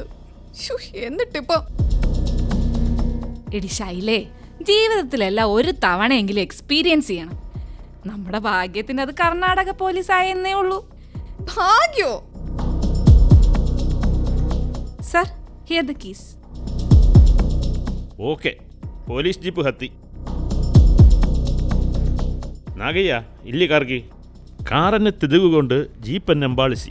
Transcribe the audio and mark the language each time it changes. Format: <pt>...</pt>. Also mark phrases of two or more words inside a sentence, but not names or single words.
<ml>എന്നിട്ടിപ്പം എടി ശൈലേ, ജീവിതത്തിലെല്ലാം ഒരു തവണയെങ്കിലും എക്സ്പീരിയൻസ് ചെയ്യണം. നമ്മുടെ ഭാഗ്യത്തിന് അത് കർണാടക പോലീസ് ആയെന്നേ ഉള്ളൂ. ഭാഗ്യോ?</ml> <en>Sir, here the keys.</en> <kn>ಓಕೆ, ಪೊಲೀಸ್ ಜೀಪ್ ಹತ್ತಿ. ನಾಗಯ್ಯ, ಇಲ್ಲಿ ಕಾರ್ಗಿ. ಕಾರನ್ನು ತಿರುಗಿಕೊಂಡು ಜೀಪನ್ನು ಹಿಂಬಾಲಿಸಿ.</kn>